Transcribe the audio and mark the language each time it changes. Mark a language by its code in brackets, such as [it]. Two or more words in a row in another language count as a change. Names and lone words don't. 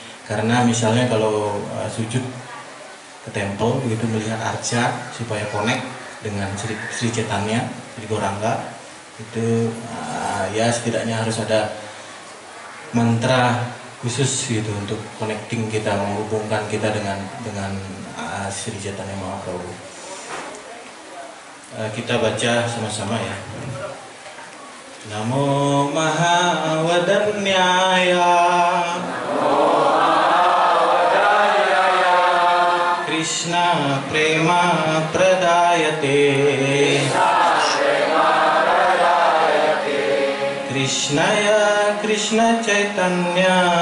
[id] Karena misalnya kalau sujud ke temple begitu melihat arca supaya connect dengan Sri Chaitanya, Sri Gauranga, itu ya setidaknya harus ada mantra khusus gitu untuk connecting kita, menghubungkan kita dengan Sri Chaitanya Mahaprabhu. Kita baca sama-sama ya. [sa] Namo Mahavadanyaya Krishna Prema Pradayate Krishnaya Krishna Chaitanya